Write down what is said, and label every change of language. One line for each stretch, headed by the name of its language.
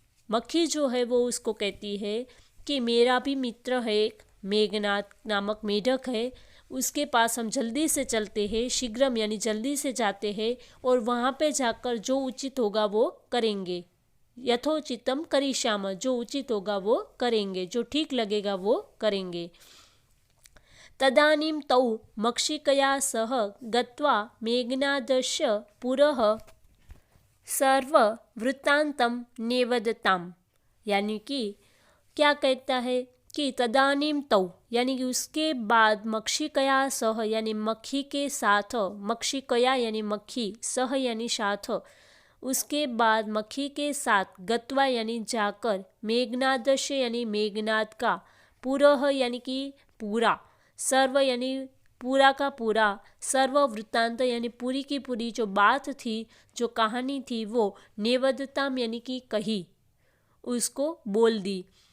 Hindi: मक्खी जो है वो उसको कहती है कि मेरा भी मित्र है एक मेघनाद नामक मेढक है, उसके पास हम जल्दी से चलते हैं, शीघ्रम यानी जल्दी से जाते हैं और वहाँ पे जाकर जो उचित होगा वो करेंगे।
Sanskrit: यथोचितम करिष्याम,
Hindi: जो उचित होगा वो करेंगे, जो ठीक लगेगा वो करेंगे।
Sanskrit: तदानीं तौ मक्षिकया सह गत्वा मेघनादस्य पुरः सर्ववृत्तान्तं नेवदताम्।
Hindi: यानी कि क्या कहता है कि तदानीम तौ यानी कि उसके बाद मक्षिकया सह यानी मक्खी के साथ, मक्षिकया यानी मक्खी, सह यानी साथ, उसके बाद मक्खी के साथ, गत्वा यानी जाकर, मेघनादस्य यानी मेघनाद का, पुरः यानी कि पूरा, सर्व यानी पूरा का पूरा, सर्व वृत्तांत यानी पूरी की पूरी जो बात थी, जो कहानी थी वो, नेवदताम यानी कि कही, उसको बोल दी।